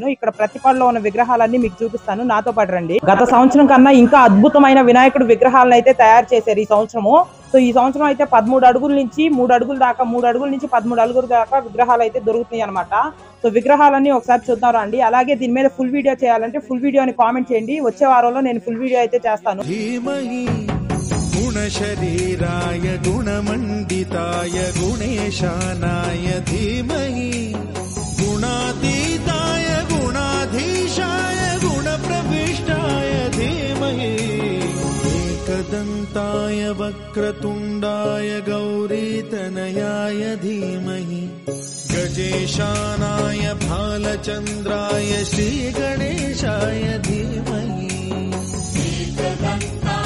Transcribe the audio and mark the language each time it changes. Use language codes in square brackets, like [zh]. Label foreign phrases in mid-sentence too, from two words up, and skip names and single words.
[te] ఇక్కడ ప్రతిపాడులో ఉన్న విగ్రహాలన్నీ మీకు చూపిస్తాను, నాతో పాటు రండి. గత సంవత్సరం కన్నా ఇంకా అద్భుతమైన వినాయకుడు విగ్రహాలను అయితే తయారు చేశారు ఈ సంవత్సరము. సో ఈ సంవత్సరం అయితే 13 అడుగుల నుంచి 3 అడుగుల దాకా, 3 అడుగుల నుంచి 13 అడుగుల దాకా విగ్రహాలు అయితే దొరుకుతున్నాయి అనమాట. సో విగ్రహాలన్నీ ఒకసారి చూద్దాం రండి. అలాగే దీని మీద [en] full video [te] చేయాలంటే ఫుల్ వీడియోని కామెంట్ చేయండి. వచ్చే వారంలో నేను [en] full video [te] అయితే చేస్తాను. [sa] गुणशरीराय गुणमण्डिताय गुणेशानाय धीमहि गुणातीताय गुणाधीशाय गुणप्रविष्टाय धीमहि एकदन्ताय वक्रतुण्डाय गौरीतनयाय धीमहि गजेशानाय भालचन्द्राय श्रीगणेशाय धीमहि